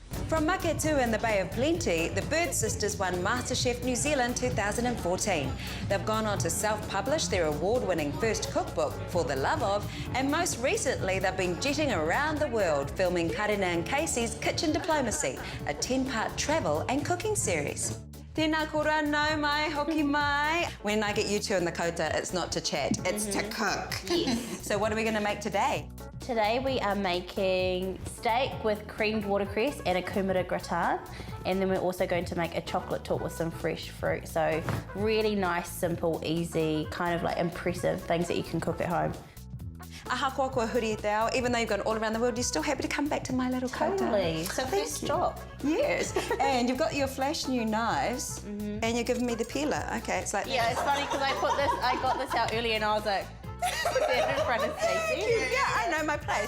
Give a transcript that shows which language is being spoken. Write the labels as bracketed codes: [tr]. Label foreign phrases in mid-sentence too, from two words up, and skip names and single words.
[en] From Maketu in the Bay of Plenty, the Bird Sisters won MasterChef New Zealand 2014. They've gone on to self-publish their award-winning first cookbook, For the Love Of, and most recently they've been jetting around the world filming Karena and Kasey's Kitchen Diplomacy, a 10-part travel and cooking series. [mi] Tēnā kora nau mai, hoki mai. [en] When I get you two in the kota, it's not to chat, it's to cook. Yes. So what are we going to make today? Today we are making steak with creamed watercress and a Kūmara Gratin, and then we're also going to make a chocolate torte with some fresh fruit. So really nice, simple, easy, kind of like impressive things that you can cook at home. [mi] Ahakoa kua huri te ao, [en] even though you've gone all around the world, you're still happy to come back to my little kota. Totally. So first job. Yes, and you've got your flash new knives, and you're giving me the peeler. Okay, it's like Yeah, it's funny because I got this out earlier and I was like, put that in front of Stacey. Yeah, I know my place.